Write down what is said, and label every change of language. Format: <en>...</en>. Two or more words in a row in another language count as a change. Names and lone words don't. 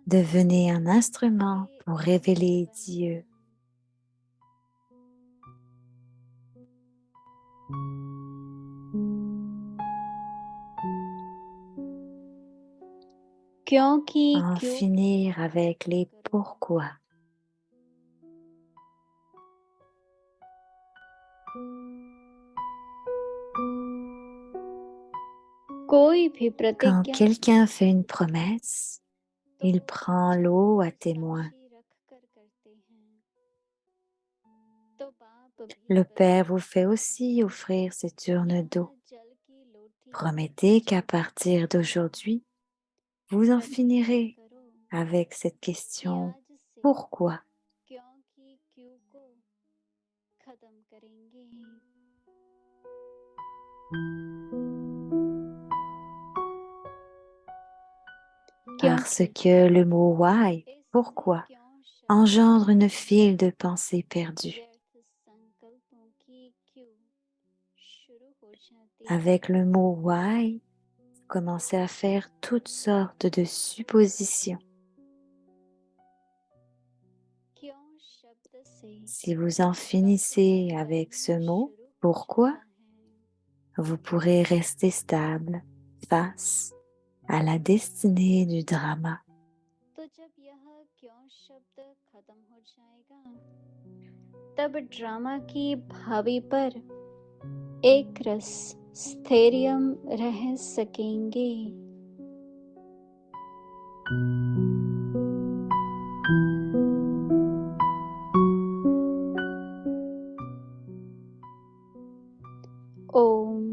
<fr>devenez un instrument pour révéler Dieu.</fr> <hi>क्योंकि</hi> <fr>En</fr> <hi>क्यों</hi> <fr>finir avec les pourquoi.</fr> <hi>कोई भी</hi> <fr>Quand</fr> <hi>प्रतिज्ञा</hi> <fr>quelqu'un fait une promesse, il prend l'eau à témoin.</fr> <hi>राशि रखकर करते हैं तो बाप भी</hi> <fr>Le Père vous fait aussi offrir cette urne d'eau.</fr> <hi>जल की लोटी</hi> <fr>Promettez qu'à partir d'aujourd'hui, vous en finirez</fr> <hi>करो</hi> <fr>avec cette</fr> <hi>कि</hi> <fr>question</fr> <hi>आज से</hi> <fr>pourquoi.</fr> <hi>क्योंकि क्यों को खत्म करेंगे</hi> <fr>Parce que le mot why,</fr> <hi>इससे</hi> <fr>pourquoi,</fr> <hi>क्यों शब्द</hi> <fr>engendre une file de pensées perdues.</fr> <hi>व्यर्थ संकल्पों की क्यों शुरू हो जाती</hi> <fr>Avec le mot why, vous commencez à faire toutes sortes de suppositions.</fr> <hi>क्यों शब्द से</hi> <fr>Si vous en finissez avec ce mot, pourquoi, vous pourrez rester stable face à la destinée du drama.</fr> <hi>तो जब यह क्यों शब्द खत्म हो जाएगा तब ड्रामा की भावी पर एक रस स्थैर्यम रह सकेंगे ओम</hi>